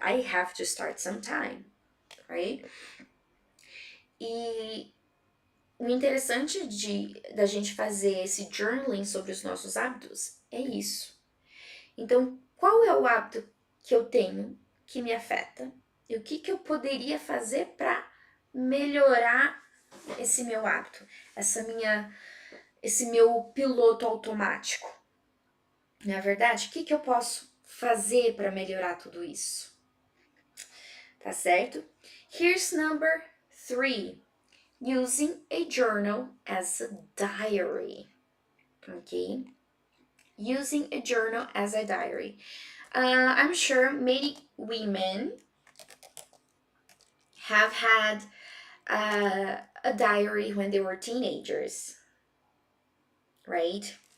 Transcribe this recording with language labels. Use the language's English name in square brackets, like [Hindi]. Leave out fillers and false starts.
[English] I have to start sometime, right? [Portuguese] E o interessante da gente fazer esse journaling sobre os nossos hábitos é isso. Então, qual é o hábito que eu tenho que me afeta? E o que eu poderia fazer para melhorar esse meu hábito, esse meu piloto automático? Na verdade, o que eu posso fazer para melhorar tudo isso? Tá certo? [English] Here's number 3. Using a journal as a diary. Okay? Using a journal as a diary. I'm sure many women have had a diary when they were teenagers, right?